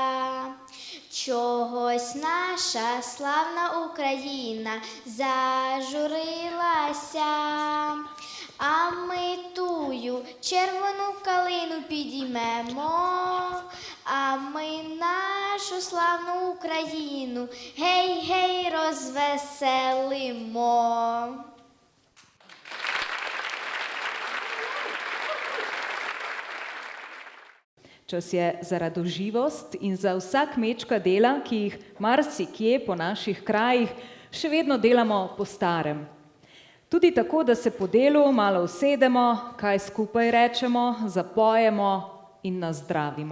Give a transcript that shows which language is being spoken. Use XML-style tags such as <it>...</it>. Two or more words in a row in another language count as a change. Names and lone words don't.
<uk>чогось наша славна Україна зажурилася, а ми тую червону калину підіймемо, а ми нашу славну Україну гей-гей розвеселимо.</uk> <sl>Čas je za radoživost in za vsa kmečka dela, ki jih marsikje po naših krajih še vedno delamo po starem. Tudi tako, da se po delu malo usedemo, kaj skupaj rečemo, zapojemo in nazdravimo.</sl>